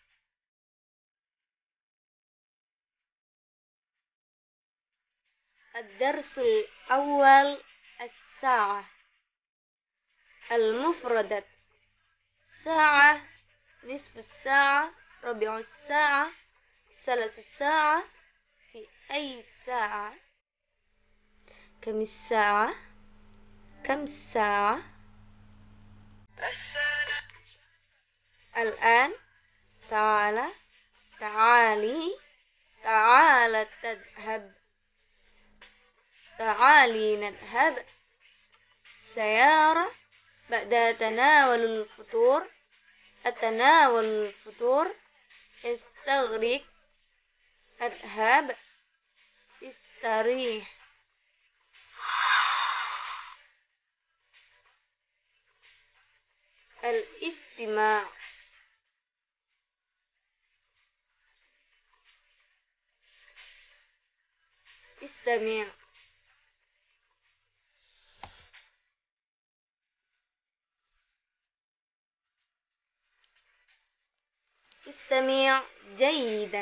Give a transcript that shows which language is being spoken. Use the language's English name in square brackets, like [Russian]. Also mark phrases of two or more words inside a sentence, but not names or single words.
[Arabic] الدرس الأول الساعة. المفردات. ساعة، نصف ساعة، ربع ساعة, ثلث ساعة، في أي ساعة، كم ساعة، كم ساعة. الآن، تعال، تعالي، تعال تذهب، تعالي نذهب، سيارة، بعد تناول الفطور، أتناول الفطور، استغرب، اذهب، استرح. الاستماع. استمع. استمع جيدا.